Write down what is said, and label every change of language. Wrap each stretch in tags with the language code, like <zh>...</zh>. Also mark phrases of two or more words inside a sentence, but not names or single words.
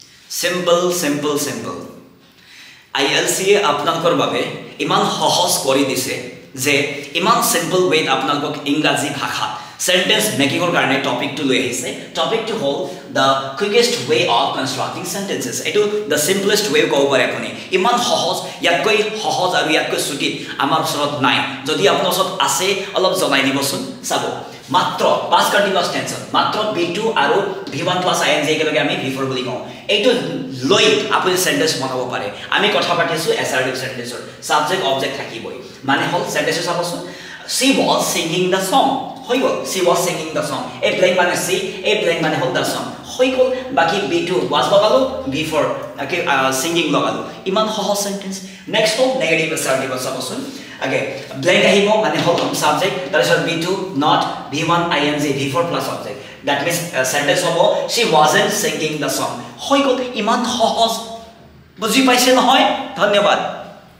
<as>simple ILC আপোনালোকৰ বাবে ইমান সহজ কৰি দিছে যে ইমান</as> <en>simple way</en> <as>আপোনালোকক ইংৰাজী ভাষা</as> <en>sentence making</en> <as>কাৰণে টপিকটো লৈ আহিছে টপিকটো হ'ল</as> <en>the quickest way of constructing sentences</en> <as>এটো</as> <en>the simplest way</en> <as>ক'ব পাৰে আপুনি ইমান সহজ ইয়াতকৈ সহজ আৰু ইয়াতকৈ ছুটি আমাৰ ওচৰত নাই যদি আপোনাৰ ওচৰত আছে অলপ জনাই দিবচোন চাব মাত্ৰ</as> <en>past continuous tense</en> <as>মাত্ৰ b2 আৰু</as> <en>v1 + ing</en> <as>একেলগে আমি v4 বুলি কওঁ এইটো লৈ আপুনি সেন্টেন্স বনাব পাৰে আমি কথা পাতিছো</as> <en>assertive sentence subject object</en> <as>থাকিবই মানে হল সেন্টেন্স চাবচোন</as> <en>she was singing the song</en> <as>হৈ গল</as> <en>she was singing the song a blank মানে see a blank</en> <as>মানে হল</as> <en>the song</en> <as>হৈ গল বাকি</as> <en>b2 was লগালো b4 ওকে singing</en> <as>লগালো ইমান সহজ</as> <en>sentence next হল negative assertive চাবচোন ওকে blank</en> <as>আহিব মানে হল</as> <en>সাবজেক্ট তাৰপিছত b2 not v1 ing v4 plus object that means sentence হ'ব she wasn't singing the song</en> <as>হৈ গল ইমান সহজ বুজি পাইছে নহয় ধন্যবাদ</as>